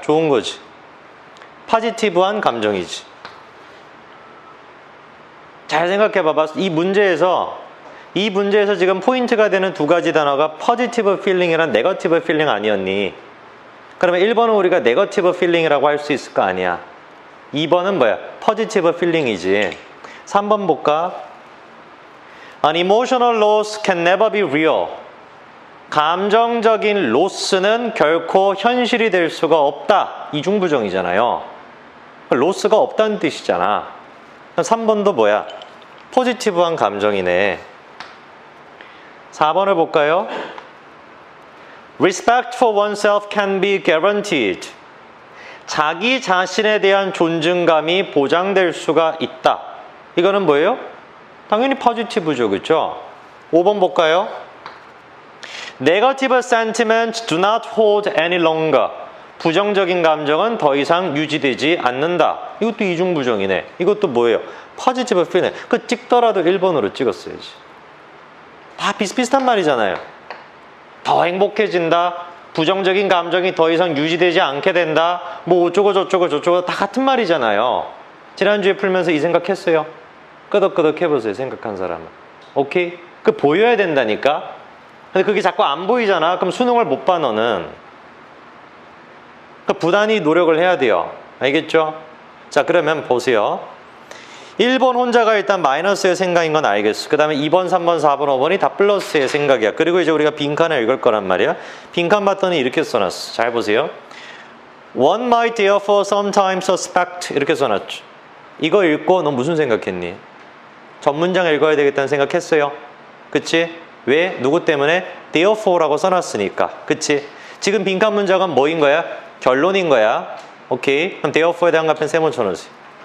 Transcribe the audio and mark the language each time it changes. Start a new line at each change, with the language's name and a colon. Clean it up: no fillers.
Korean: 좋은 거지. 포지티브한 감정이지. 잘 생각해 봐봐. 이 문제에서 지금 포인트가 되는 2가지 단어가 positive feeling이랑 negative feeling 아니었니? 그러면 1번은 우리가 negative feeling이라고 할 수 있을 거 아니야. 2번은 뭐야? positive feeling이지. 3번 볼까?
English: An emotional loss can never be real.
Korean: 감정적인 로스는 결코 현실이 될 수가 없다. 이중부정이잖아요. 로스가 없다는 뜻이잖아. 3번도 뭐야? 포지티브한 감정이네. 4번을 볼까요?
English: Respect for oneself can be guaranteed.
Korean: 자기 자신에 대한 존중감이 보장될 수가 있다. 이거는 뭐예요? 당연히 포지티브죠. 그렇죠? 5번 볼까요?
English: Negative sentiments do not hold any longer.
Korean: 부정적인 감정은 더 이상 유지되지 않는다. 이것도 이중부정이네. 이것도 뭐예요? positive feeling. 그 찍더라도 1번으로 찍었어야지. 다 비슷비슷한 말이잖아요. 더 행복해진다. 부정적인 감정이 더 이상 유지되지 않게 된다. 뭐 어쩌고 저쩌고 다 같은 말이잖아요. 지난주에 풀면서 이 생각했어요? 끄덕끄덕 해보세요. 생각한 사람은. 오케이? 그 보여야 된다니까. 근데 그게 자꾸 안 보이잖아. 그럼 수능을 못 봐 너는. 그러니까 부단히 노력을 해야 돼요. 알겠죠? 자, 그러면 보세요. 1번 혼자가 일단 마이너스의 생각인 건 알겠어. 그 다음에 2번, 3번, 4번, 5번이 다 플러스의 생각이야. 그리고 이제 우리가 빈칸을 읽을 거란 말이야. 빈칸 봤더니 이렇게 써놨어. 잘 보세요.
English: One might therefore sometimes suspect.
Korean: 이렇게 써놨죠. 이거 읽고 너 무슨 생각했니? 전문장 읽어야 되겠다는 생각했어요. 그치? 왜? 누구 때문에? Therefore라고 써놨으니까. 그치? 지금 빈칸 문장은 뭐인 거야? 결론인 거야. 오케이? 그럼 Therefore에 대한 답변 3번 쳐놓으세요.